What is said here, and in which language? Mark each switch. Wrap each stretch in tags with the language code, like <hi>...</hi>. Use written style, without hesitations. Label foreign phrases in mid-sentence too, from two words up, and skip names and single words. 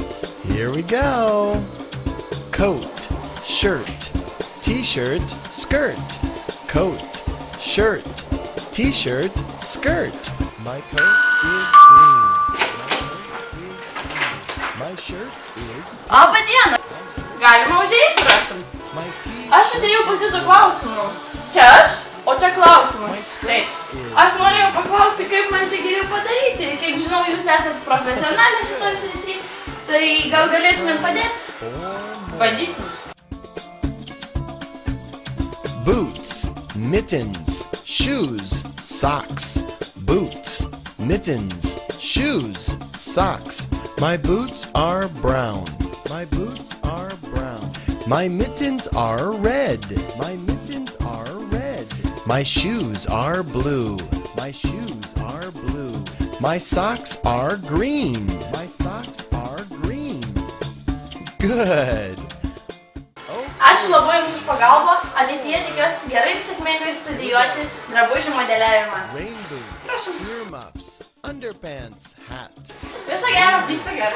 <en>Here we go. Coat, shirt, t-shirt, skirt. Coat, shirt, t-shirt, skirt. My coat is green. My shirt is blue.</en> <lt>Labą dieną! Galima užeiti, prašom?</lt> <en>My</en> <lt>Aš atėjau pas jūsų klausimų. Čia aš, o čia klausimas. Taip. Aš norėjau paklausti, kaip man čia geriau padaryti. Kaip žinau, jūs esate profesionalė šitoj srity, tai gal galėtumėt padėti? Bandysim.</lt> <en>Boots, mittens, shoes, socks. Boots, mittens, shoes, socks. My boots are brown. My boots are brown. My mittens are red. My mittens are red. My shoes are blue. My shoes are blue. My socks are green. My socks are green. Good.</en> <lt>Ačiū labai jums už pagalbą. Ateityje tikiuosi gerai ir sėkmingai studijuoti drabužių modeliavimą.</lt> <en>Rain boots, earmuffs, underpants, hat.</en> <lt>Viso gero, viso gero.</lt>